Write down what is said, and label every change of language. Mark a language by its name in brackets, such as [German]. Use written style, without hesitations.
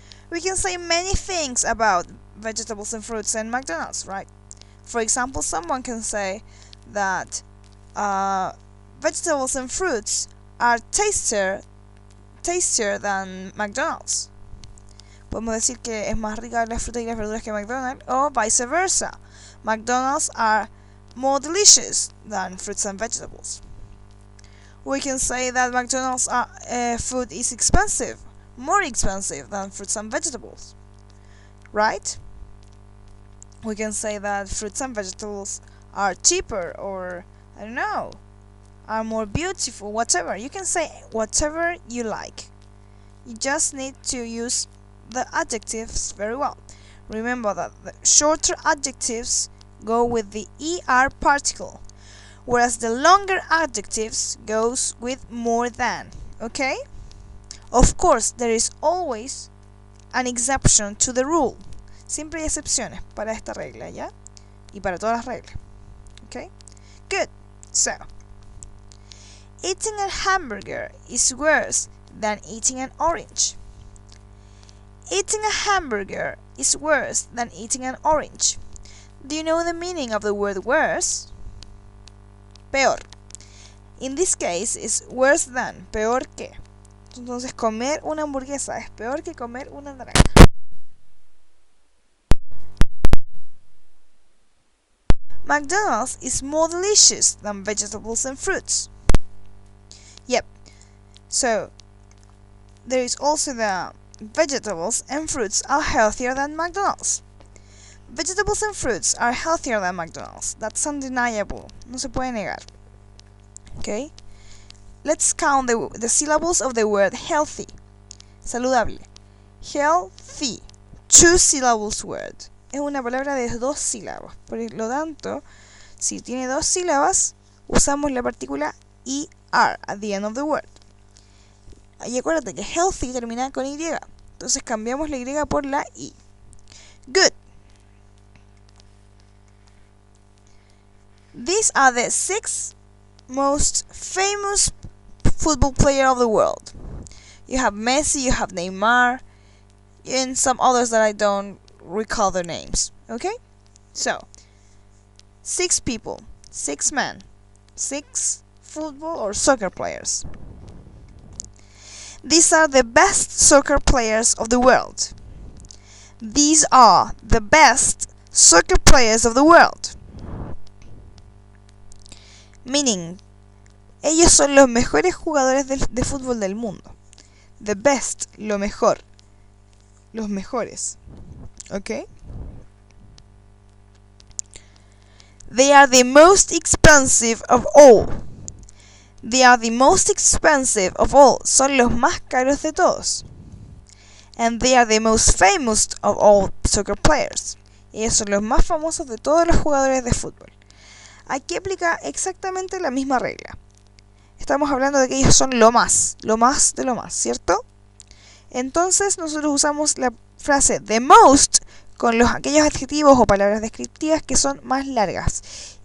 [English] We can say many things about vegetables and fruits and McDonald's, right? For example, someone can say that vegetables and fruits are tastier than McDonald's. [Spanish] Podemos decir que es más rica las frutas y las verduras que McDonald's, o vice versa. [English] McDonald's are more delicious than fruits and vegetables. We can say that McDonald's food is expensive, more expensive than fruits and vegetables, right? We can say that fruits and vegetables are cheaper, or I don't know, are more beautiful, whatever. You can say whatever you like. You just need to use the adjectives very well. Remember that the shorter adjectives go with the ER particle, whereas the longer adjectives goes with more than, okay? Of course, there is always an exception to the rule. [Spanish] Siempre hay excepciones para esta regla, ¿ya? Y para todas las reglas. [English] Okay? Good. So, eating a hamburger is worse than eating an orange. Eating a hamburger is worse than eating an orange. Do you know the meaning of the word worse? Peor. In this case, it's worse than, [Spanish] peor que. Entonces, comer una hamburguesa es peor que comer una naranja. [English] McDonald's is more delicious than vegetables and fruits. Yep. So, there is also the vegetables and fruits are healthier than McDonald's. Vegetables and fruits are healthier than McDonald's. That's undeniable. [Spanish] No se puede negar. [English] Okay? Let's count the syllables of the word healthy. Saludable. Healthy. 2 syllables word. [Spanish] Es una palabra de 2 sílabas. Por lo tanto, si tiene 2 sílabas, usamos la partícula ER [English] at the end of the word. [Spanish] Y acuérdate que healthy termina con Y. Entonces cambiamos la Y por la I. Good. [English] These are the 6 most famous football players of the world. You have Messi, you have Neymar, and some others that I don't recall their names. Okay? So, 6 people, 6 men, 6 football or soccer players. These are the best soccer players of the world. These are the best soccer players of the world. Meaning, [Spanish] ellos son los mejores jugadores de fútbol del mundo. [English] The best, [Spanish] lo mejor. Los mejores. [English] Okay? They are the most expensive of all. They are the most expensive of all. [Spanish] Son los más caros de todos. [English] And they are the most famous of all soccer players. [Spanish] Ellos son los más famosos de todos los jugadores de fútbol. Aquí aplica exactamente la misma regla. Estamos hablando de que ellos son lo más de lo más, ¿cierto? Entonces nosotros usamos la frase the most con aquellos adjetivos o palabras descriptivas que son más largas.